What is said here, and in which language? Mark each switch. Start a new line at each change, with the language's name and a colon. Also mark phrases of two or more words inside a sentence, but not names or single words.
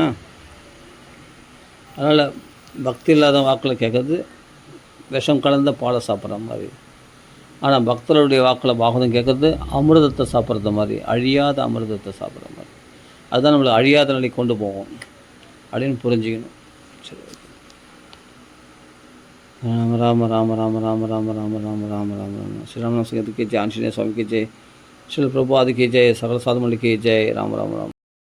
Tamil: அதனால் பக்தி இல்லாத வாக்கில் கேட்குறது விஷம் கலந்த பாலை சாப்பிட்ற மாதிரி. ஆனால் பக்தருடைய வாக்கில் பாகவதம் கேட்குறது அமிர்தத்தை சாப்பிட்றது மாதிரி, அழியாத அமிர்தத்தை சாப்பிட்ற மாதிரி. அதுதான் நம்மளை அழியாத நிலை கொண்டு போகும் அப்படின்னு புரிஞ்சுக்கணும். சரி,
Hindi: राम राम राम राम राम राम राम राम राम राम राम श्री राम की जय, आंजनेय स्वामी की जय, श्री प्रभुपाद की जय, सकल साधु मंडली की जय। राम राम राम।